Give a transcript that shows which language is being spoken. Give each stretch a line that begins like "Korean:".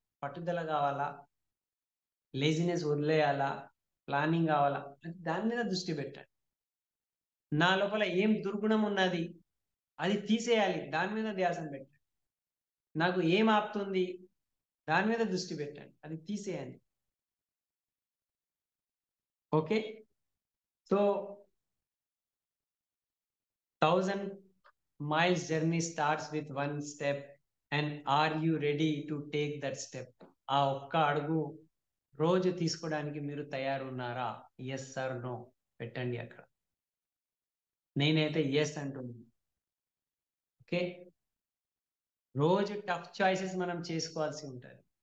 Telugu: పట్టుదల కావాలా, laziness వదిలేయాలా, planning కావాలా? దాని మీద దృష్టి పెట్టండి. నా లోపల ఏం దుర్గుణం ఉన్నది, అది తీసేయాలి, దాని మీద ధ్యాసం పెట్టండి. నాకు ఏం ఆపుతుంది, దాని మీద దృష్టి పెట్టండి, అది తీసేయండి.
English: Okay, so 1000 miles journey starts with 1 step, and are you ready to take that step?
Telugu: ఆ ఒక్క అడుగు రోజు తీసుకోవడానికి మీరు తయారున్నారా? ఎస్ ఆర్ నో పెట్టండి అక్కడ. నేనైతే ఎస్ అంటున్నాను. ఓకే, రోజు టఫ్ చాయిసెస్ మనం చేసుకోవాల్సి ఉంటుంది.